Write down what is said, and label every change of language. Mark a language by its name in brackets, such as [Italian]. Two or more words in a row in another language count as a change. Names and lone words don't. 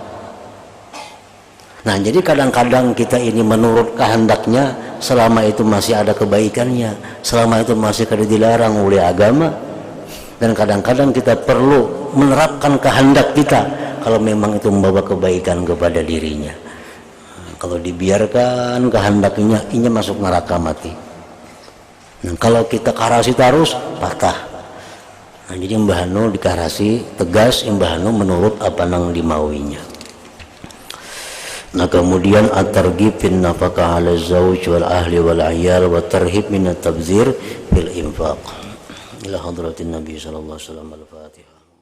[Indonesian] Nah, jadi kadang-kadang kita ini menurut kehendaknya selama itu masih ada kebaikannya, selama itu masih kada dilarang oleh agama. Dan kadang-kadang kita perlu menerapkan kehendak kita kalau memang itu membawa kebaikan kepada dirinya. Kalau dibiarkan kehendaknya, ini masuk neraka mati. [Banjar] Nah, kalau kita karasi terus patah. Nah, jadi Mbah Hanu dikarasi tegas, Mbah Hanu menurut apa nang dimauinya. [Indonesian] Nah, kemudian [Arabic] الترغيب في النفقة على الزوج والأهل والعيال وترهيب من التبذير في الإنفاق. إلى حضرة النبي صلى الله عليه وسلم الفاتحة.